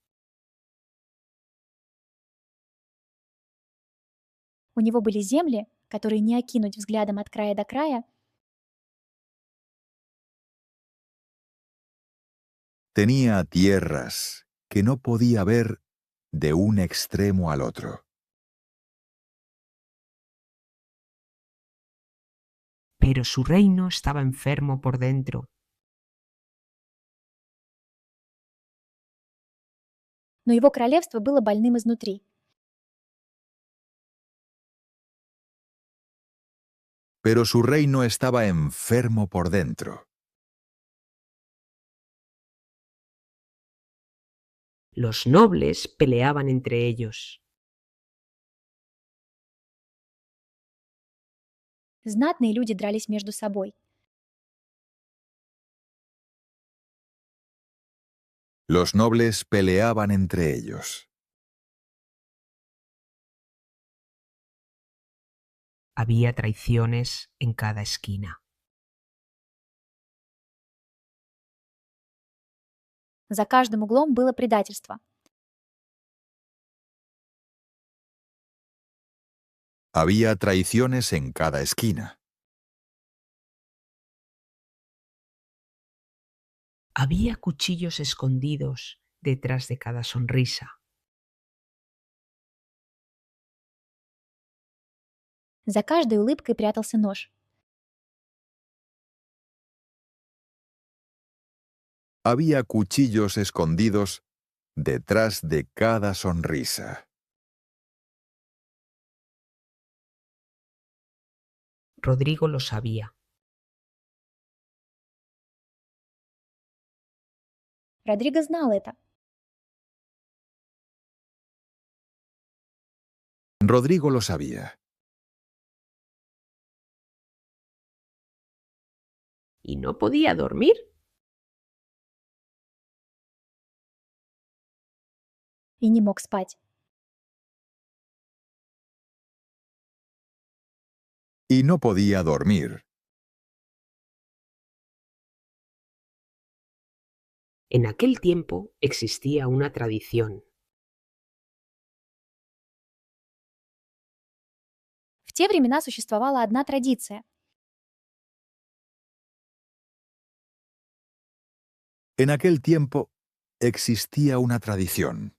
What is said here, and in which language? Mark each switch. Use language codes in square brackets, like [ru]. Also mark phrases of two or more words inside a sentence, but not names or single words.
[ru] У него были земли, которые не окинуть взглядом от края до края, [es] Tenía tierras que no podía ver de un extremo al otro. Pero su reino estaba enfermo por dentro. [ru] но его королевство было больным изнутри. [es] Pero su reino estaba enfermo por dentro. Los nobles peleaban entre ellos. [ru] Знатные люди дрались между собой. [es] Los nobles peleaban entre ellos. Había traiciones en cada esquina. [ru] За каждым углом было предательство. [es] Había traiciones en cada esquina. Había cuchillos escondidos detrás de cada sonrisa. [ru] За каждой улыбкой прятался нож. [es] Había cuchillos escondidos detrás de cada sonrisa. Rodrigo lo sabía. [ru] Родриго знал это. [es] Rodrigo lo sabía. Y no podía dormir. [ru] И не мог спать. [es] Y no podía dormir. En aquel tiempo existía una tradición. [ru] В те времена существовала одна традиция. [es] En aquel tiempo existía una tradición.